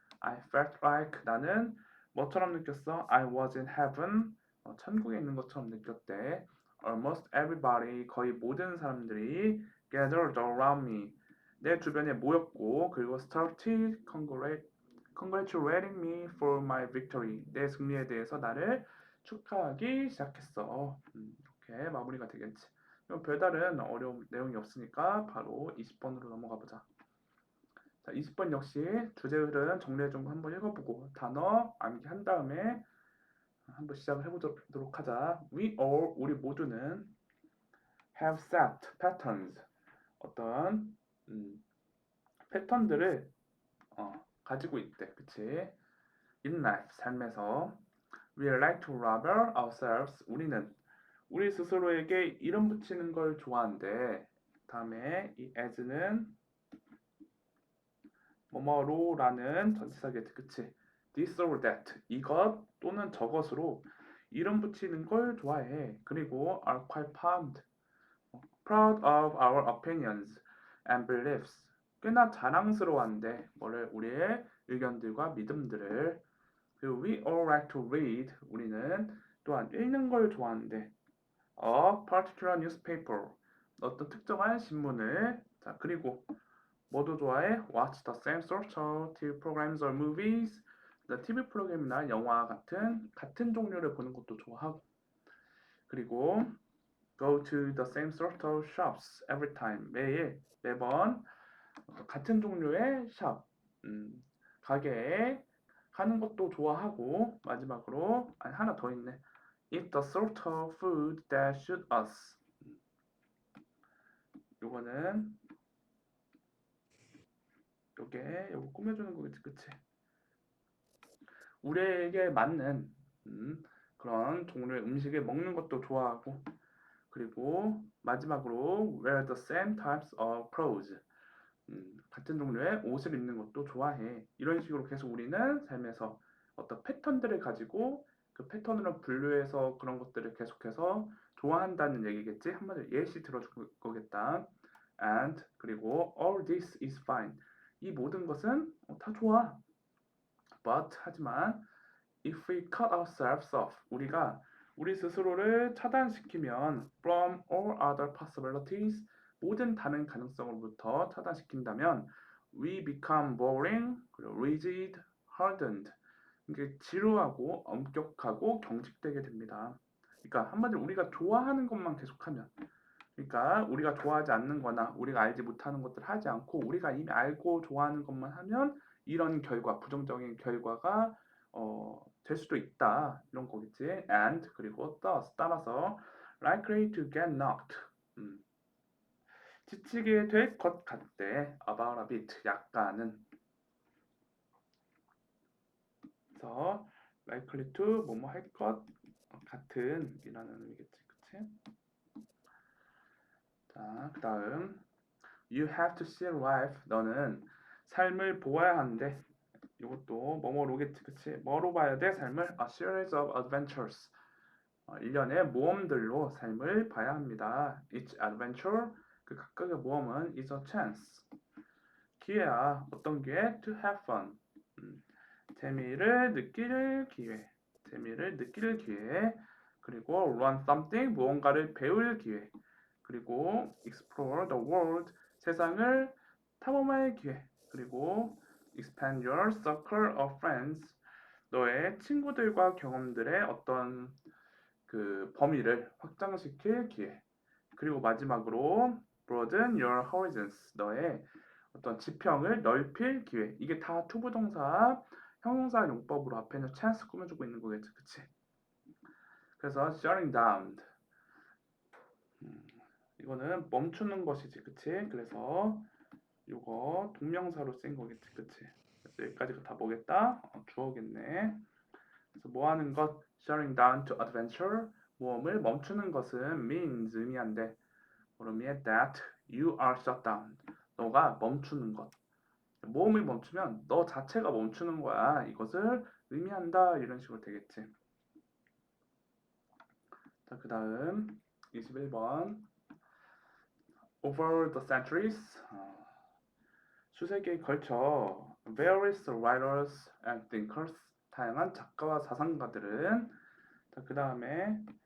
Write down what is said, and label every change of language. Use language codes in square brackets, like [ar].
[en] I felt like [ko] 나는 뭐처럼 느꼈어? [en] I was in heaven. [ko] 천국에 있는 것처럼 느꼈대. [en] Almost everybody, [ko] 거의 모든 사람들이 [en] gathered around me. [ko] 내 주변에 모였고 그리고 [en] started congratulating me for my victory. [ko] 내 승리에 대해서 나를 축하하기 시작했어. 이렇게 마무리가 되겠지. 별다른 어려운 내용이 없으니까 바로 20번으로 넘어가 보자. 자, 20번 역시 주제 흐름 정리해준 거 한번 읽어보고 단어 암기한 다음에 한번 시작을 해보도록 하자. [en] We all, [ko] 우리 모두는 [en] have set patterns, [ko] 어떤 패턴들을 가지고 있대. 그치? [en] In life, [ko] 삶에서 [en] We like to label ourselves, [ko] 우리는 우리 스스로에게 이름 붙이는 걸 좋아하는데 다음에 이 as는 뭐뭐로라는 전치사겠지, 그치? [en] This or that, [ko] 이것 또는 저것으로 이름 붙이는 걸 좋아해. 그리고 [en] are quite proud of our opinions and beliefs. [ko] 꽤나 자랑스러워한데 뭐를 우리의 의견들과 믿음들을. 그리고 [en] we all like to read, [ko] 우리는 또한 읽는 걸 좋아하는데 [en] a particular newspaper, [ko] 어떤 특정한 신문을. 자, 그리고 뭐도 좋아해? [en] Watch the same sort of TV programs or movies. [ko] TV 프로그램이나 영화 같은 종류를 보는 것도 좋아하고. 그리고 [en] go to the same sort of shops every time. [ko] 매번 같은 종류의 샵, 가게에 가는 것도 좋아하고 마지막으로 하나 더 있네. [en] Eat the sort of food that suits us. [ko] 요거는 요거 꾸며주는 거겠지, 그치? 우리에게 맞는 그런 종류의 음식을 먹는 것도 좋아하고 그리고 마지막으로 [en] wear the same types of clothes. [ko] 같은 종류의 옷을 입는 것도 좋아해. 이런 식으로 계속 우리는 삶에서 어떤 패턴들을 가지고 그 패턴으로 분류해서 그런 것들을 계속해서 좋아한다는 얘기겠지. 한마디로 예시 들어줄 거겠다. [en] And [ko] 그리고 [en] all this is fine. [ko] 이 모든 것은 다 좋아. [en] But [ko] 하지만 [en] if we cut ourselves off, [ko] 우리가 우리 스스로를 차단시키면 [en] from all other possibilities, [ko] 모든 다른 가능성으로부터 차단시킨다면 [en] we become boring, rigid, hardened. [ko] 이게 지루하고 엄격하고 경직되게 됩니다. 그러니까 한마디로 우리가 좋아하는 것만 계속하면, 그러니까 우리가 좋아하지 않는 거나 우리가 알지 못하는 것들을 하지 않고 우리가 이미 알고 좋아하는 것만 하면 이런 결과, 부정적인 결과가 될 수도 있다. 이런 거겠지. [en] And [ko] 그리고 [en] thus [ko] 따라서 [en] likely to get knocked. [ko] 지치게 될 것 같대. [en] about a bit. [ko] 약간은. 그래서 [en] likely to [ko] 뭐뭐 할 것 같은 이라는 의미겠지. 그치? 자, 그 다음 [en] You have to see life. [ko] 너는 삶을 보아야 하는데 이것도 뭐뭐로 오겠지, 그치? 뭐로 봐야 돼? 삶을 [en] a series of adventures. [ko] 일련의 모험들로 삶을 봐야 합니다. [en] Each adventure, [ko] 그 각각의 모험은 [en] is a chance. [ko] 기회야. 어떤 기회? [en] To have fun. [ko] 재미를 느낄 기회. 재미를 느낄 기회. 그리고 [en] learn something, [ko] 무언가를 배울 기회. 그리고 [en] explore the world, [ko] 세상을 탐험할 기회. 그리고 [en] expand your circle of friends, [ko] 너의 친구들과 경험들의 어떤 그 범위를 확장시킬 기회. 그리고 마지막으로 [en] broaden your horizons, [ko] 너의 어떤 지평을 넓힐 기회. 이게 다 투부동사 형용사 용법으로 앞에는 chance 꾸며주고 있는 거겠지, 그치? 그래서 [en] shutting down, [ko] 이거는 멈추는 것이지, 그치? 그래서 이거 동명사로 쓰인 거겠지, 그치? 그래서 여기까지가 다 뭐겠다? 주어겠네. 그래서 뭐 하는 것? [en] shutting down to adventure, [ko] 모험을 멈추는 것은 [en] means, [ko] 의미한데 의미에 [en] that you are shut down, [ko] 너가 멈추는 것. 모험을 멈추면 너 자체가 멈추는 거야. 이것을 의미한다. 이런 식으로 되겠지. 자, 그 다음 21번 [en] Over the centuries, [ko] 수세기에 걸쳐 [en] various writers and thinkers, [ko] 다양한 작가와 사상가들은, 그 다음에